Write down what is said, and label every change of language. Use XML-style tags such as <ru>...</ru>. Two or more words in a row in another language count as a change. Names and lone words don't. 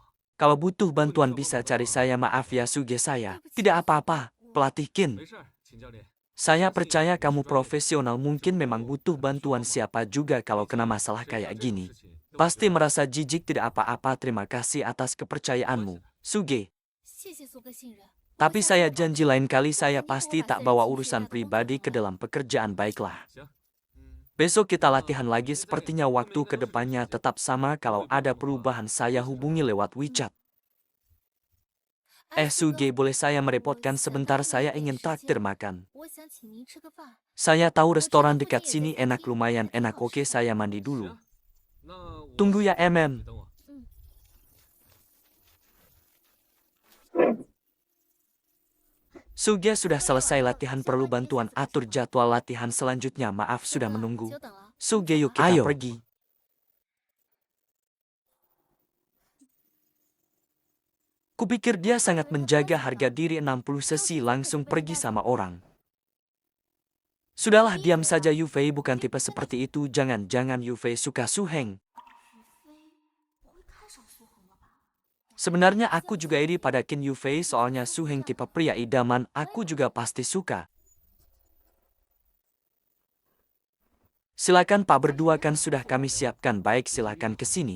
<id>Kalau butuh bantuan bisa cari saya. Maaf ya Suge saya. Tidak apa-apa, pelatih Qin.</id> <zh>没事儿，秦教练。</zh> <id>Saya percaya kamu profesional, mungkin memang butuh bantuan. Siapa juga kalau kena masalah kayak gini. Pasti merasa jijik. Tidak apa-apa, terima kasih atas kepercayaanmu, Suge.</id> <zh>谢谢苏哥信任。</zh> <id>Tapi saya janji lain kali saya pasti tak bawa urusan pribadi ke dalam pekerjaan. Baiklah.</id> <zh>行，</zh> <id>Besok kita latihan lagi. Sepertinya waktu ke depannya tetap sama. Kalau ada perubahan saya hubungi lewat WeChat. Suge, boleh saya merepotkan sebentar? Saya ingin traktir makan.</id> <zh>我想请您吃个饭。</zh> <id>Saya tahu restoran dekat sini enak, lumayan enak. Oke, saya mandi dulu.</id> <zh>行，那我</zh> <id>Tunggu ya,</id> <zh>你 MM. 等我。</zh> <id>Suge sudah selesai latihan, perlu bantuan atur jadwal latihan selanjutnya. Maaf sudah menunggu.</id> <zh>久等了。</zh> <id>Suge, yuk kita pergi. Kupikir dia sangat menjaga harga diri. 60 sesi langsung pergi sama orang. Sudahlah, diam saja. Yufei bukan tipe seperti itu. Jangan-jangan Yufei suka Su Heng.</id> <zh>不会看上苏恒了吧？</zh> <id>Sebenarnya aku juga iri pada Qin Yufei, soalnya Su Heng tipe pria idaman. Aku juga pasti suka. Silakan Pak, berdua kan sudah kami siapkan. Baik, silakan ke sini.</id>